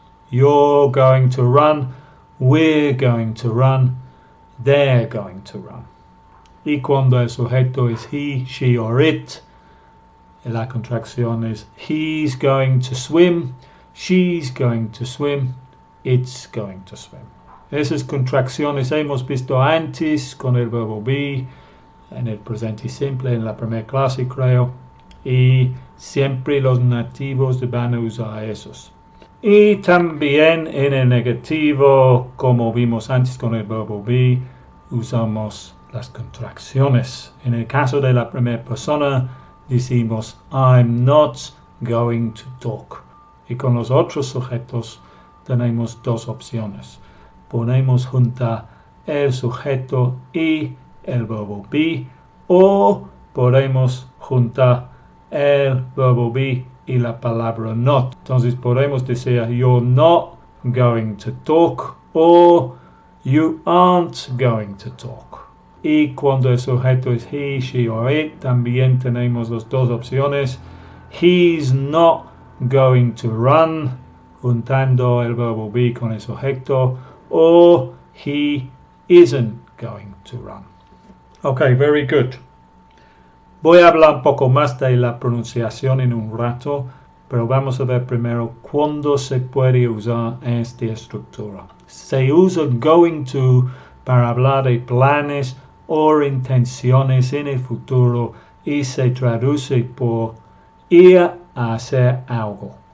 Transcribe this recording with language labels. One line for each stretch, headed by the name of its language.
English: You're going to run, we're going to run, they're going to run.
Spanish: Y cuando el sujeto es
English: he, she or it,
Spanish: la contracción es
English: he's going to swim, she's going to swim, it's going to swim.
Spanish: Esas contracciones hemos visto antes con el verbo be, en el presente simple, en la primera clase creo, y siempre los nativos van a usar esos. Y también en el negativo, como vimos antes con el verbo be, usamos las contracciones. En el caso de la primera persona, decimos
English: I'm not going to talk.
Spanish: Y con los otros sujetos tenemos 2 opciones. Ponemos junta el sujeto y el verbo be, o podemos juntar el verbo be y la palabra not. Entonces podemos decir
English: you're not going to talk o you aren't going to talk.
Spanish: Y cuando el sujeto es he, she o it, también tenemos las dos opciones.
English: He's not going to run,
Spanish: juntando el verbo be con el sujeto, o
English: he isn't going to run. Okay, very good.
Spanish: Voy a hablar un poco más de la pronunciación en un rato, pero vamos a ver primero cuándo se puede usar esta estructura. Se usa going to para hablar de planes o intenciones en el futuro y se traduce por ir a hacer algo.